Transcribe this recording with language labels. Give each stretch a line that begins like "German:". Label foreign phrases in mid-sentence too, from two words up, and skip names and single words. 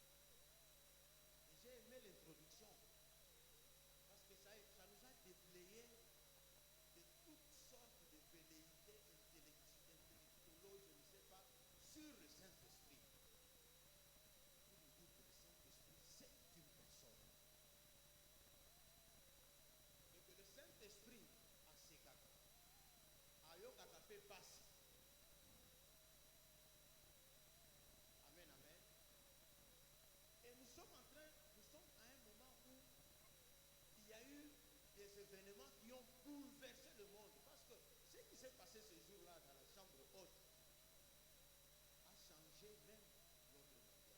French: Et j'ai aimé l'introduction, parce que ça nous a déblayé de toutes sortes de velléités intellectuelles, je ne sais pas, sur le Saint-Esprit. Pour nous dire que le Saint-Esprit, c'est une personne. Et que le Saint-Esprit a ses kaka.
Lingala: Ayo kaka
French: fait passer. Amen, amen. Et nous sommes à un moment où il y a eu des événements qui ont bouleversé le monde. Parce que ce qui s'est passé ce jour-là dans la chambre haute a changé même l'ordre mondial.